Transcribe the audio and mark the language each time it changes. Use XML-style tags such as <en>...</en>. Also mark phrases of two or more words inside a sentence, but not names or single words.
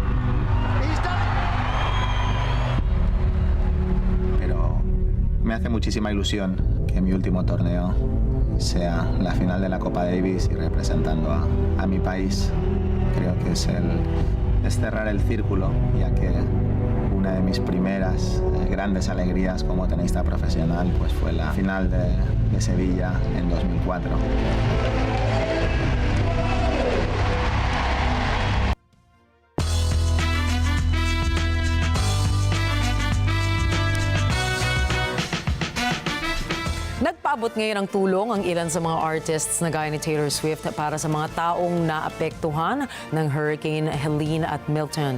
<es>Pero me hace muchísima ilusión que mi último torneo sea la final de la Copa Davis y representando a mi país. Creo que es cerrar el círculo, ya que una de mis primeras grandes alegrías como tenista profesional pues fue la final de Sevilla en 2004.</es> <tl>Nagpaabot ngayon ng tulong ang ilan sa mga artists na gaya ni Taylor Swift para sa mga taong naapektuhan ng Hurricane Helene at Milton.</tl>